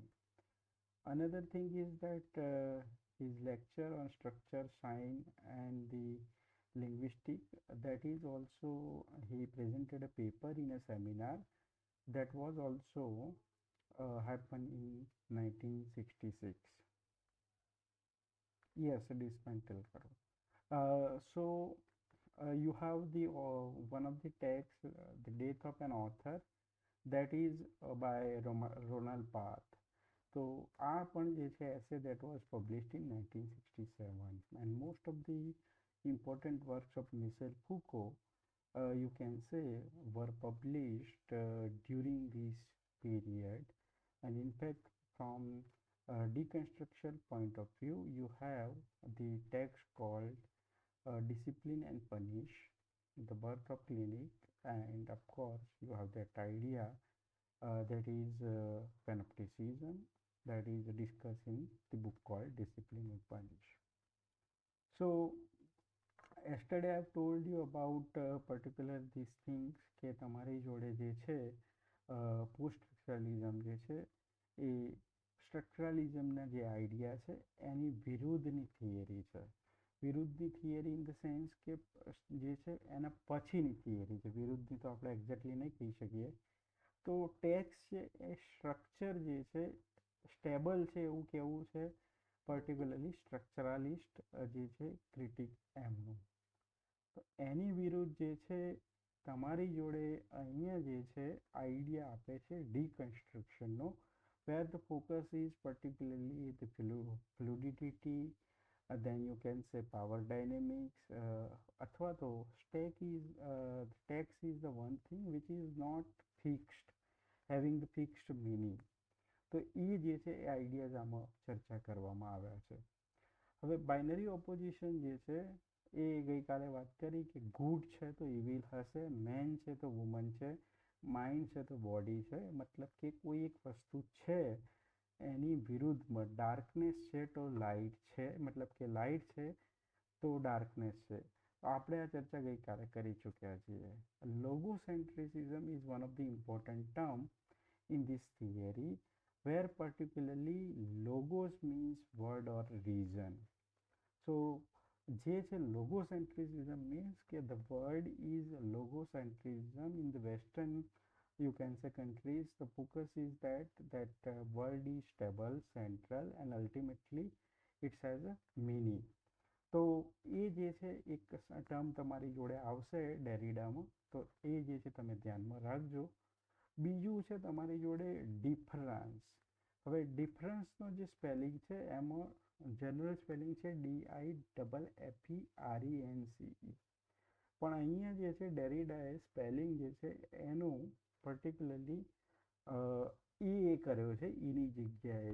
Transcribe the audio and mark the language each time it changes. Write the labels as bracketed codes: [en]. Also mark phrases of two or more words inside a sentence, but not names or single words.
[en] Another thing is that his lecture on structure, sign, and the linguistic, that is also, he presented a paper in a seminar that was also happened in 1966. Yes, dismantle karo. So you have the one of the texts, the death of an author, that is by Ronald Barthes. [gu] તો આ પણ જે છે [en] essay that was published in 1967, and most of the important works of Michel Foucault, you can say, were published during this period. And in fact, from deconstruction point of view, you have the text called Discipline and Punish, The Birth of Clinic, and of course you have that idea that is panopticism, that is discussed in the book called Discipline and Punish. So yesterday I've told you about particular these things [gu] કે તમારી જોડે જે છે [en] post structuralism [gu] જે છે એ સ્ટ્રક્ચરલિઝમના જે આઈડિયા છે એની વિરુદ્ધની થિયરી છે. વિરુદ્ધની થિયરી [en] in the sense [gu] કે જે છે એના પછીની થિયરી છે. વિરુદ્ધની તો આપણે એક્ઝેક્ટલી નહીં કહી શકીએ. તો ટેક્સ છે એ સ્ટ્રક્ચર જે છે સ્ટેબલ છે એવું કહેવું છે [en] particularly structuralist [gu] જે છે ક્રિટિક એમનું. તો એની વિરુદ્ધ જે છે તમારી જોડે અહીંયા જે છે આઈડિયા આપે છે ડીકન્સ્ટ્રક્શનનો, [en] where the focus is particularly the fluidity, then you can say power dynamics, [gu] અથવા તો [en] text is the one thing which is not fixed, having the fixed meaning. [gu] તો એ જે છે એ આઈડિયાઝ આમાં ચર્ચા કરવામાં આવ્યા છે. હવે [en] binary opposition [gu] જે છે એ ગઈકાલે વાત કરી કે ગુડ છે તો ઇવિલ હશે, મેન છે તો વુમન છે, માઇન્ડ છે તો બોડી છે. મતલબ કે કોઈ એક વસ્તુ છે એની વિરુદ્ધમાં ડાર્કનેસ છે તો લાઇટ છે, મતલબ કે લાઇટ છે તો ડાર્કનેસ છે. આપણે આ ચર્ચા ગઈકાલે કરી ચૂક્યા છીએ. [en] logocentrism is one of the important term in this theory, where particularly logos means word or reason. So [gu] જે છે [en] logocentrism means કે the word is logocentrism in the western, you can say, countries. The focus is that word is stable, central, and ultimately it has a meaning. [gu] તો એ જે છે એક ટર્મ તમારી જોડે આવશે ડેરિડામાં, તો એ જે છે તમે ધ્યાનમાં રાખજો. બીજું છે તમારી જોડે ડિફરન્સ. હવે ડિફરન્સનો જે સ્પેલિંગ છે એમાં [en] general spelling [gu] છે DIFFERENCE, પણ અહીંયા જે છે ડેરિડાએ સ્પેલિંગ જે છે એનું પર્ટિક્યુલરલી એ કર્યો છે ઈની જગ્યાએ.